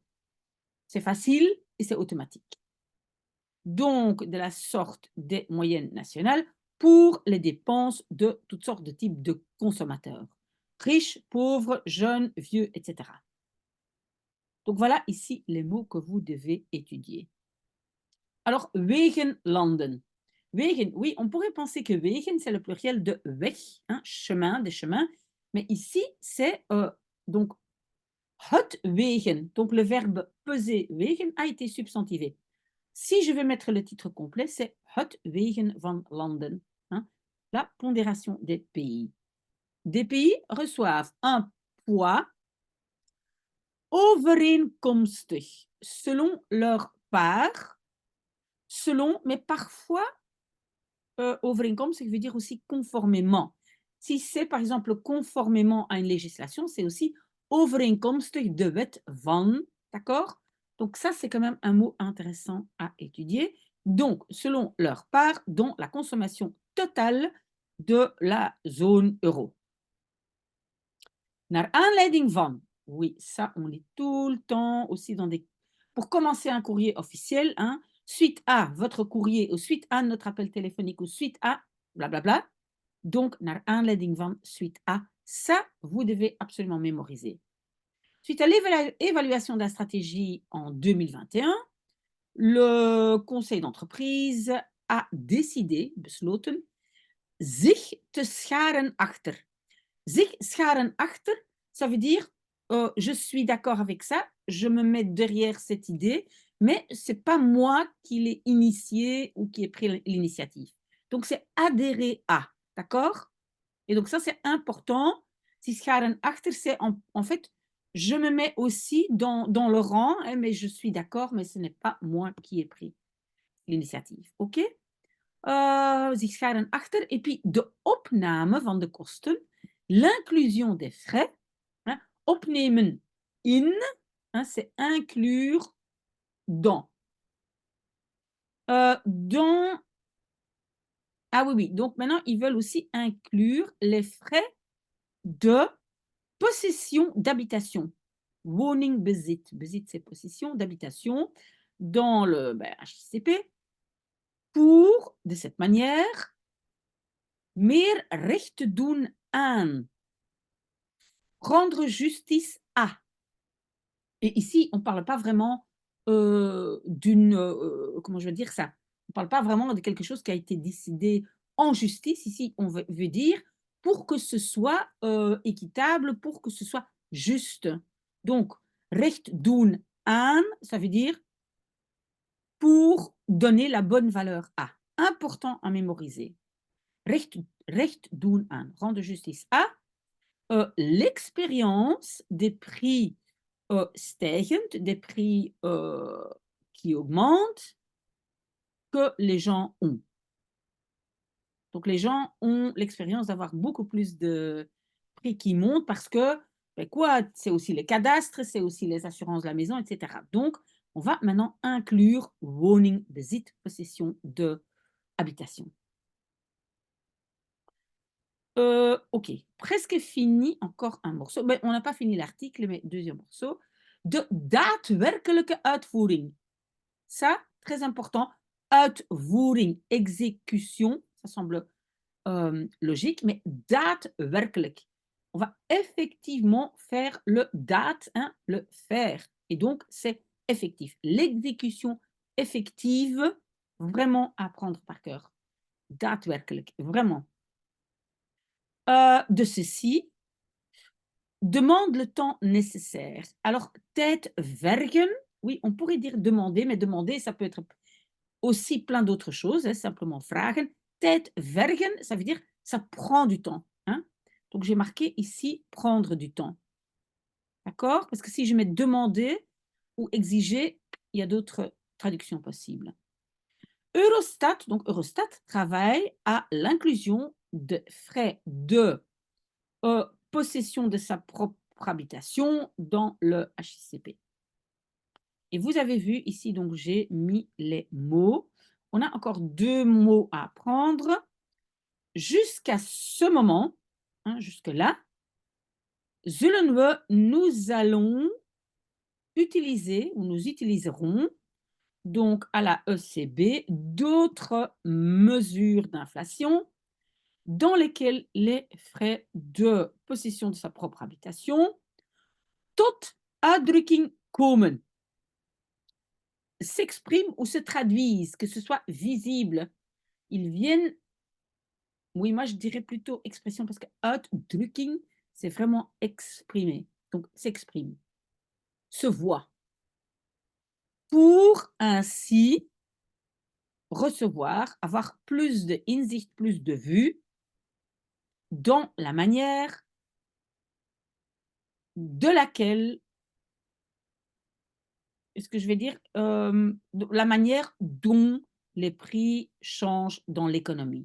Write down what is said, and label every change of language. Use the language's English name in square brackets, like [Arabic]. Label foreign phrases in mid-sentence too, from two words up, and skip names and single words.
[French] C'est facile et c'est automatique. Donc, de la sorte des moyennes nationales pour les dépenses de toutes sortes de types de consommateurs. Riches, pauvres, jeunes, vieux, etc. Donc voilà ici les mots que vous devez étudier. Alors, [Dutch] wegen landen. Wegen, [French] oui, on pourrait penser que wegen, c'est le pluriel de weg, hein, chemin, des chemins. Mais ici, c'est donc [Dutch] het wegen. [French] Donc le verbe peser, wegen, a été substantivé. Si je veux mettre le titre complet, c'est [Dutch] het wegen van landen. [French] Hein, la pondération des pays. Des pays reçoivent un poids overeenkomstig, selon leur part, selon, mais parfois, overeenkomstig veut dire aussi conformément. Si c'est par exemple conformément à une législation, c'est aussi [Dutch] overeenkomstig de wet van, [French] d'accord? Donc ça, c'est quand même un mot intéressant à étudier. Donc, selon leur part dans la consommation totale de la zone euro. [Dutch] Naar aanleiding van, [French] oui, ça, on lit tout le temps aussi dans des... Pour commencer un courrier officiel, hein, suite à votre courrier ou suite à notre appel téléphonique ou suite à blablabla. Donc, [Dutch] naar aanleiding van, [French] suite à, ça, vous devez absolument mémoriser. Suite à l'évaluation de la stratégie en 2021, le conseil d'entreprise a décidé, [Dutch] besloten, zich te scharen achter. Zich scharen achter, [French] ça veut dire je suis d'accord avec ça, je me mets derrière cette idée, mais ce n'est pas moi qui l'ai initié ou qui ai pris l'initiative. Donc, c'est adhérer à, d'accord? Et donc, ça, c'est important. [Dutch] Si scharen achter, [French] c'est en fait, je me mets aussi dans le rang, hein, mais je suis d'accord, mais ce n'est pas moi qui ai pris l'initiatief. [Dutch] Oké? Zich scharen achter. [French] Et puis, [Dutch] de opname van de kosten, [French] l'inclusion des frais. Hein, [Dutch] opnemen in, [French] hein, c'est inclure dans. Dans. Ah oui, oui. Donc maintenant, ils veulent aussi inclure les frais de possession d'habitation. [Dutch] Woningbezit. Bezit, [French] c'est possession d'habitation dans le HCP pour, de cette manière, [Dutch] meer recht doen aan. [French] Rendre justice à. Et ici, on ne parle pas vraiment d'une. Comment je veux dire ça? On ne parle pas vraiment de quelque chose qui a été décidé en justice. Ici, on veut dire pour que ce soit équitable, pour que ce soit juste. Donc, [Dutch] recht doen aan, [French] ça veut dire pour donner la bonne valeur à. Important à mémoriser. [Dutch] Recht doen aan, [French] rendre justice à. L'expérience des prix stijgend, des prix qui augmentent, que les gens ont. Donc les gens ont l'expérience d'avoir beaucoup plus de prix qui montent parce que, ben quoi, c'est aussi les cadastres, c'est aussi les assurances de la maison, etc. Donc, on va maintenant inclure woningbezit, possession de habitation. Ok, presque fini, encore un morceau. Ben, on n'a pas fini l'article, mais deuxième morceau. [Dutch] De daadwerkelijke uitvoering. [French] Ça, très important. Uitvoering, exécution, ça semble logique, mais daadwerkelijk. On va effectivement faire le daad, hein, le faire. Et donc, c'est effectif. L'exécution effective, vraiment à prendre par cœur. Daadwerkelijk, vraiment. De ceci, demande le temps nécessaire. Alors, [Dutch] tijd vergen, [French] oui, on pourrait dire demander, mais demander, ça peut être aussi plein d'autres choses, hein, simplement vragen. [Dutch] Tijd vergen, [French] ça veut dire ça prend du temps. Hein. Donc, j'ai marqué ici prendre du temps. D'accord? Parce que si je mets demander ou exiger, il y a d'autres traductions possibles. Eurostat, donc Eurostat travaille à l'inclusion de frais de possession de sa propre habitation dans le HCP. Et vous avez vu ici, donc j'ai mis les mots. On a encore 2 mots à apprendre. Jusqu'à ce moment, hein, jusque-là, [Dutch] zullen we, [French] nous allons utiliser ou nous utiliserons donc à la ECB d'autres mesures d'inflation dans lesquelles les frais de possession de sa propre habitation [Dutch] tot uitdrukking komen, [French] s'expriment ou se traduisent, que ce soit visible. Ils viennent, oui, moi je dirais plutôt expression parce que uitdrukking, c'est vraiment exprimer. Donc, s'exprime, se voit. Pour ainsi recevoir, avoir plus de inzicht, plus de vue dans la manière de laquelle, est-ce que je vais dire, la manière dont les prix changent dans l'économie.